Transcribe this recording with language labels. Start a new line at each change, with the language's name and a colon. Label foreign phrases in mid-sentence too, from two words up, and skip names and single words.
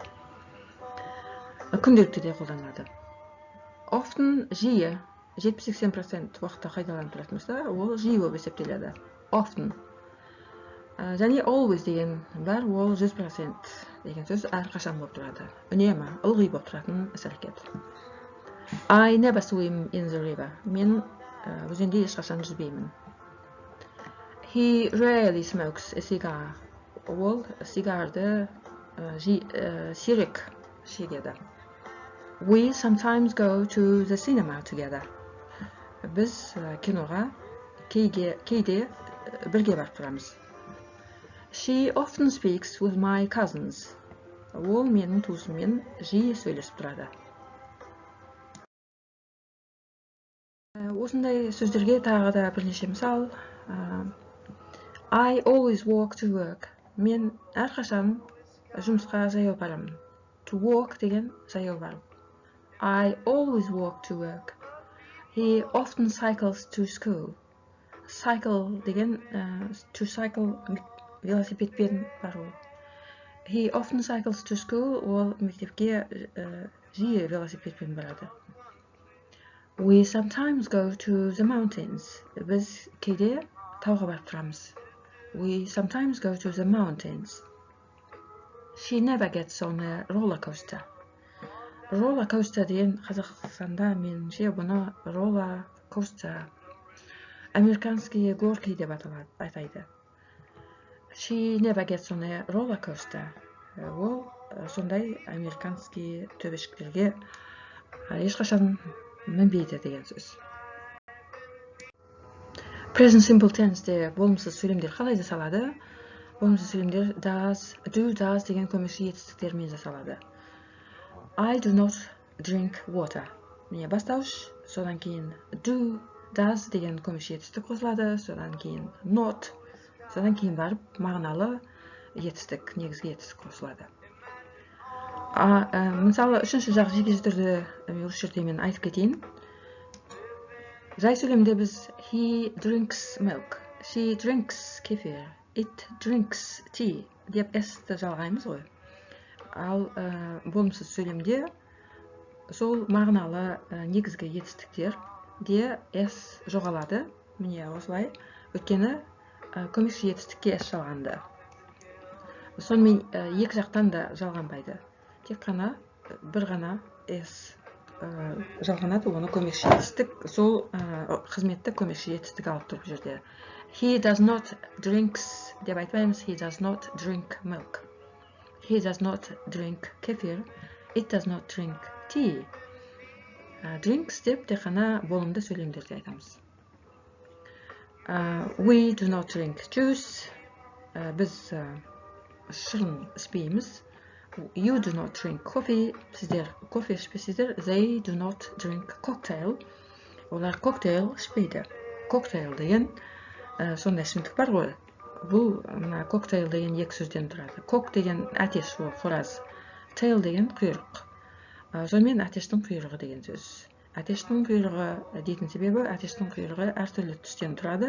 Kazakh: Күнделікті де қолданылады. Often жиі 70-80% уақытта қайталанып тұратын болса, ол жиі болып есептеледі. Often. Және always деген бар, ол 100% деген сөз әрқашан болып тұрады. Үнемі, ылғи болып тұратын іс-әрекет.
English: I never swim in the river.
Kazakh: Мен өзенде ешқашан жүзбеймін.
English: He rarely smokes a cigar.
Kazakh: Ол сигарды сирек шегеді.
English: We sometimes go to the cinema together.
Kazakh: Біз киноға кейде бірге барып тұрамыз.
English: She often speaks with my cousins.
Kazakh: Ол менің туысыммен жиі сөйлесіп тұрады. Осындай сөздерге тағы да бірнеше мысал.
English: I always walk to work.
Kazakh: Мен әрқашан жұмысқа жаяу барамын.
English: To walk
Kazakh: деген жаяу бару.
English: I always walk to work. He often cycles to school.
Kazakh: Cycle деген
English: to cycle
Kazakh: велосипедпен бару.
English: He often cycles to school.
Kazakh: Ол мектепке жиі велосипедпен барады.
English: We sometimes go to the mountains.
Kazakh: Біз кейде тауға барып тұрамыз.
English: We sometimes go to the mountains. She never gets on a roller coaster. Roller coaster
Kazakh: деген Қазақстанда меніңше бұны
English: roller coaster,
Russian: американские горки
Kazakh: деп атайды.
English: She never gets on a roller coaster.
Kazakh: Ол сондай американский төбешіктерге ешқашан мінбейді деген сөз.
English: Present simple tense'де
Kazakh: болымсыз сөйлемдер қалай жасалады? Болымсыз сөйлемдер
English: does, do, does
Kazakh: деген көмекші етістіктермен жасалады.
English: I do not drink water.
Kazakh: Міне бастауыш, содан кейін
English: do, does
Kazakh: деген көмекші етістік қосылады, содан кейін not, содан кейін барып мағыналы етістік, негізгі етістік қосылады. Мысалы, үшінші жақ жекеше түрде осы жерде мен айтып кетейін. Жай сөйлемде біз
English: he drinks milk, she drinks
Kazakh: кефир,
English: it drinks tea
Kazakh: деп s-ті жалғаймыз ғой. Ал болымсыз сөйлемде сол мағыналы негізгі етістіктер де s жоғалады. Міне осылай. Өйткені көмекші етістікке s жалғанды. Сонымен екі жақтан да жалғанбайды. Тек қана бір ғана s жалғанады, оны көмекші етістік, сол қызметті көмекші етістік алып тұр бұл жерде.
English: He does not drinks
Kazakh: деп айтпаймыз,
English: he does not drink milk. He does not drink kefir, it does not drink tea.
Kazakh: Drinks деп тек қана болымды сөйлемдерде айтамыз.
English: We do not drink juice.
Kazakh: Біз шырын ішпейміз.
English: You do not drink coffee.
Kazakh: Сіздер кофе ішпейсіздер.
English: They do not drink cocktail.
Kazakh: Олар коктейл ішпейді. Коктейл деген сондай ішімдік бар ғой. Бұл коктейл деген екі сөзден тұрады. Кок деген әтеш, ол қораз. Tail деген құйрық. Сонымен әтештің құйрығы деген сөз. Әтештің құйрығы дейтін себебі, әтештің құйрығы әртүрлі түстен тұрады.